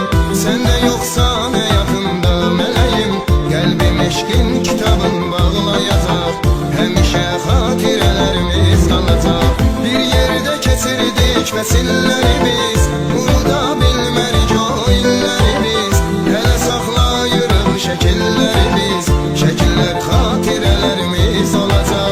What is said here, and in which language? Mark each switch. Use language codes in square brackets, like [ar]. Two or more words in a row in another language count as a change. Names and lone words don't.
[tr] Sen de yoksan yakında meleğim. Kalbim eşkin kitabın bağlayacak. [az] Həmişə xatirələrimiz qalacaq. Bir yerde keçirdik fəsillərimiz. Unuda bilmərik o illərimiz. Hələ saxlayırıq şəkillərimiz. Şəkillər xatirələrimiz olacaq.